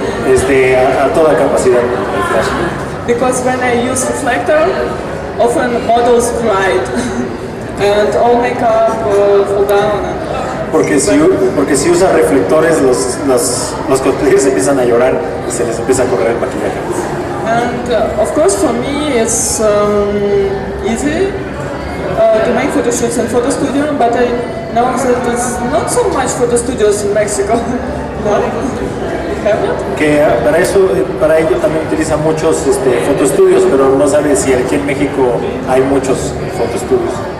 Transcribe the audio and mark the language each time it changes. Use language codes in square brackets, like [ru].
[es] A toda capacidad el flash. [en] Because when I use reflector, often models cried and all makeup fall down. [es] Porque si usa reflectores, los cosplayers empiezan a llorar y se les empieza a correr el maquillaje. [en] And of course for me it's easy to make photo shoots in photo studio, but I know that there's not so much photo studios in Mexico. [es] No? Que para ello también utiliza muchos fotoestudios, pero no sabe si aquí en México hay muchos fotoestudios.